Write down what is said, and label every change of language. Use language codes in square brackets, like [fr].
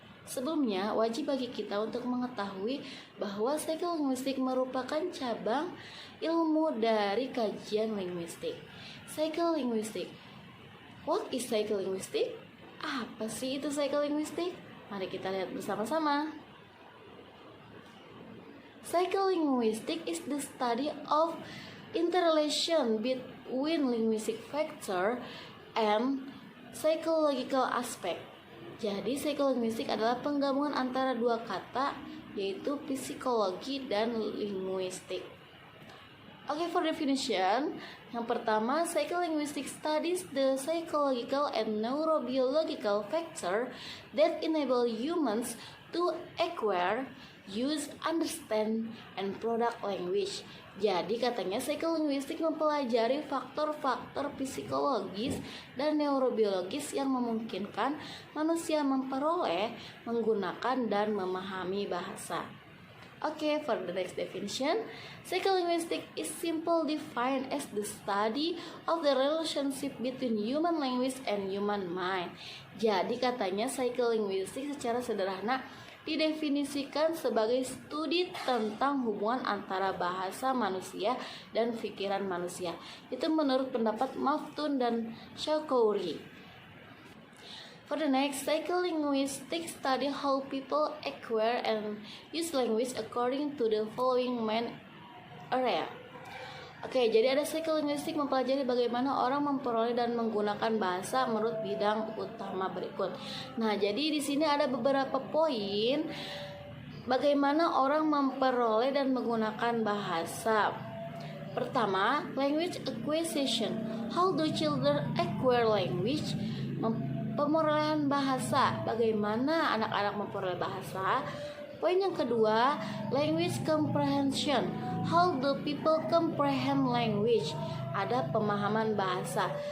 [id] Sebelumnya, wajib bagi kita untuk mengetahui bahwa psycholinguistics merupakan cabang ilmu dari kajian linguistik. Psycholinguistics. [en] What is psycholinguistics? [id] Apa sih itu psycholinguistics? Mari kita lihat bersama-sama. [en] Psycholinguistics is the study of interrelation between linguistic factor and psychological aspect. [id] Jadi psycholinguistics adalah penggabungan antara dua kata, yaitu psikologi dan linguistik. [en] Okay, for definition, [id] yang pertama, [en] psycholinguistics studies the psychological and neurobiological factor that enable humans to acquire, use, understand, and product language. [id] Jadi katanya psycholinguistics mempelajari faktor-faktor psikologis dan neurobiologis yang memungkinkan manusia memperoleh, menggunakan, dan memahami bahasa. [en] Okay, for the next definition, psycholinguistics is simple defined as the study of the relationship between human language and human mind. [id] Jadi katanya psycholinguistics secara sederhana didefinisikan sebagai studi tentang hubungan antara bahasa manusia dan pikiran manusia. Itu menurut pendapat Maftun dan Shawkouri. [en] For the next, psycholinguistics study how people acquire and use language according to the following main area. [id] Oke, jadi ada psycholinguistics mempelajari bagaimana orang memperoleh dan menggunakan bahasa menurut bidang utama berikut. Nah, jadi di sini ada beberapa poin bagaimana orang memperoleh dan menggunakan bahasa. Pertama, language acquisition. [en] How do children acquire language? [id] Pemerolehan bahasa. Bagaimana anak-anak memperoleh bahasa? Poin yang kedua, language comprehension. [en] How do people comprehend language? [id] Ada pemahaman bahasa.